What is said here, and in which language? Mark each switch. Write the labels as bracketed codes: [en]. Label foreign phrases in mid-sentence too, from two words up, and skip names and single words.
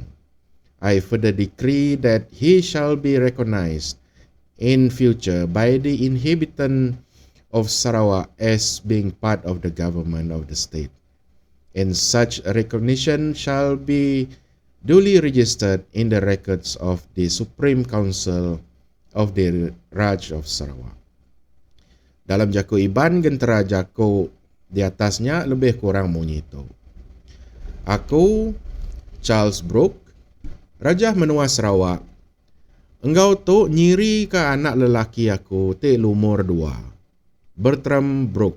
[en] I further decree that he shall be recognized in future by the inhabitant of Sarawak as being part of the government of the state, and such recognition shall be duly registered in the records of the Supreme Council of the Raj of Sarawak. [iba] Dalam jaku Iban, gentera jaku di atasnya lebih kurang menyitu. Aku, Charles Brooke, Raja menua Sarawak, engkau tu nyiri ke anak lelaki aku te lumur 2, Bertram Brooke.